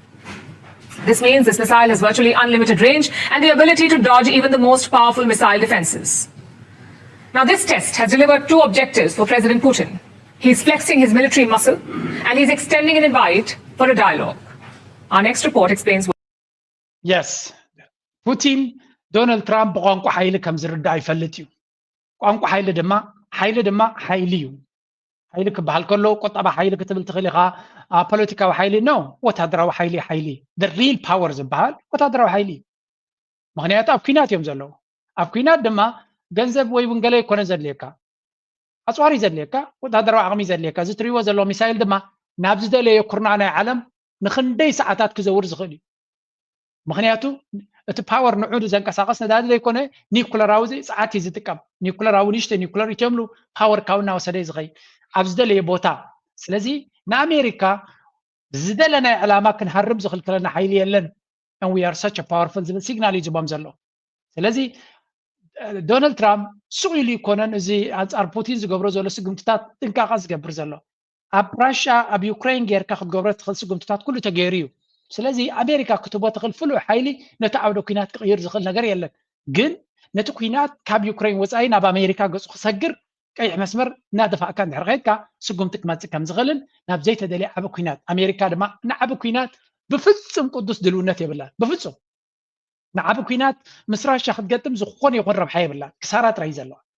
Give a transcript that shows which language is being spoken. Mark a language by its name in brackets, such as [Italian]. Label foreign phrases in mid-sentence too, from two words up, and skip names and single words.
[English] This means this missile has virtually unlimited range and the ability to dodge even the most powerful missile defenses. Now this test has delivered two objectives for President Putin. He's flexing his military muscle and he's extending an invite for a dialogue. Our next report explains why. Yes. [Tigrinya] Putin ዶናልድ ትራምፕ ብቋንቋ ሓይሊ ከም ዝርዳእ ይፈልጥ እዩ ቋንቋ ሓይሊ ድማ ሓይሊ እዩ ሓይሊ ክበሃል ከሎ ቆጠባ ሓይሊ ክትብል ትኽእል ኢኻ ፖለቲካዊ ሓይሊ ኖ ወታደራዊ ሓይሊ [English] the real power [Tigrinya] ዝበሃል ወታደራዊ ሓይሊ ምክንያቱ ኣብ ኩናት እዮም ዘለዉ ኣብ ኩናት ድማ ገንዘብ ወይ እውን ገለ ይኮነ ዘድልየካ ኣፅዋሪ ዘድልየካ ወታደራዊ ዓቕሚ ዘድልየካ እዚ ትሪእዎ ዘለዎ ሚሳይል ድማ ናብ ዝደለየ ኩርናዕ ናይ ዓለም ንክንደይ ሰዓታት ክዘውር ዝኽእል እዩ ምክንያቱ እቲ ፓወር ንዑዱ ዘንቀሳቀስ ነዳዲ ዘይኮነ ኒኩለራዊ ፀዓት እዩ ዝጥቀም ኒኩለራዊ ንሽተ ኒኩለር ይተምሉ ፓወር ካብ እናወሰደ ዝኸይ ኣብ ዝደለየ ቦታ ስለዚ ንኣሜሪካ ዝደለናይ ዕላማ ክንሃርብ ዝኽልክለና ሓይሊ የለን [English] and we are such a powerful [Tigrinya] ዝብል ሲግናል እዩ ዝቦም ዘሎ ስለዚ ዶናልድ ትራምፕ ሱቕ ኢሉ ይኮነን እዚ ኣንጻር ፑቲን ዝገብሮ ዘሎ ስጉምትታት ጥንቃቐ ዝገብር ዘሎ ኣብ ራሽያ ኣብ ዩክሬን ጌርካ ክትገብሮ ትኽእል ስጉምትታት ኩሉ ተገይሩ እዩ ስለዚ ኣሜሪካ ክትቦ ትኽእል ፍሉይ ሓይሊ ነቲ ዓውደ ኩናት ክቕይር ዝኽእል ነገር የለን ግን ነቲ ኩናት ካብ ዩክሬን ወፃኢ ናብ ኣሜሪካ ገፁ ክሰግር ቀይሕ መስመር እናደፋእካ እንድሕር ከይድካ ስጉምቲ ክመፅእ ከም ዝኽእልን ናብ ዘይተደልየ ዓበ ኩናት ኣሜሪካ ድማ ንዓበ ኩናት ብፍጹም ቅዱስ ድልውነት የብላን ብፍጹም ንዓበ ኩናት ምስ ራሽያ ክትገጥም ዝኾነ ይኹን ረብሓ የብላን ክሳራ ጥራይ ዘለዋ